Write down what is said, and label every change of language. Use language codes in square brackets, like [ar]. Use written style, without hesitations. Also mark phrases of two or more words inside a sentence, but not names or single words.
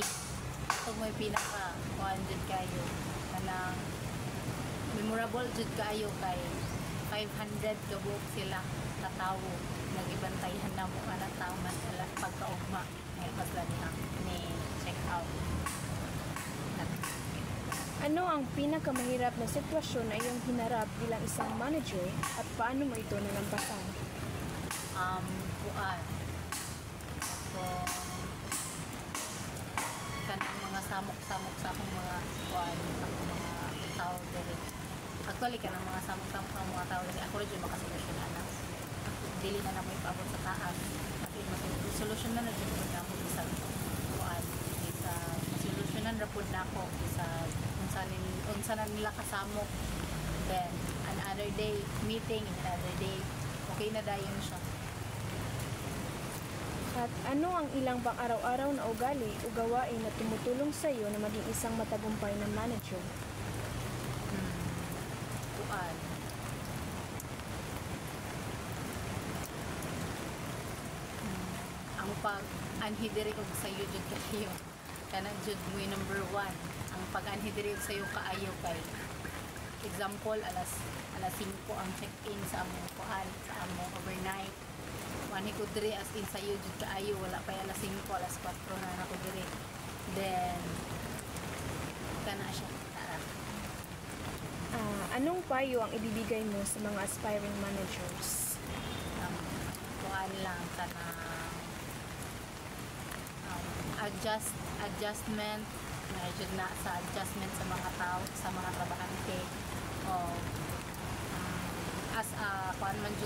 [ceb] Ito may pinaka kuan jud kayo kanang memorable jud kayo kay 500 kabuk sila katawo nagibantayan na mo ana tao man sila pagkaugma ay pasla ni [en] check out. [tl] Ano ang pinakamahirap na sitwasyon na iyong hinarap bilang isang manager at paano mo ito nalampasan? [ceb] Kuan so kanang mga samok-samok sa akong mga kuan akong mga tao diri. Actually kanang mga samok-samok sa mga tao diri ako rin makasolusyon ana. Dili na mo ipaabot sa taas. Kasi solusyonan na jud na ako sa kuan sa solusyonan ra pud nako sa unsa na nila kasamok. [en] Then another day meeting, another day okay [ceb] na dayon siya. [tl] At ano ang ilang pang-araw-araw na ugali o gawain na tumutulong sa iyo na maging isang matagumpay na manager? [ceb] Kuan ang pag-anhi diri og sayo jud kayo kanang jud mo number 1 ang pag-anhi diri og sayo kaayo kay example alas 5 ang check-in sa among kuan sa among overnight wani ko diri [en] as in [ceb] sayo jud kaayo wala pa alas 5 alas 4 na nako diri then kana siya [tl] anong payo ang ibibigay mo sa mga [en] aspiring managers? [ceb] Kuan lang kana adjustment jud na sa adjustment sa mga tao sa mga trabahante o as kuan man jud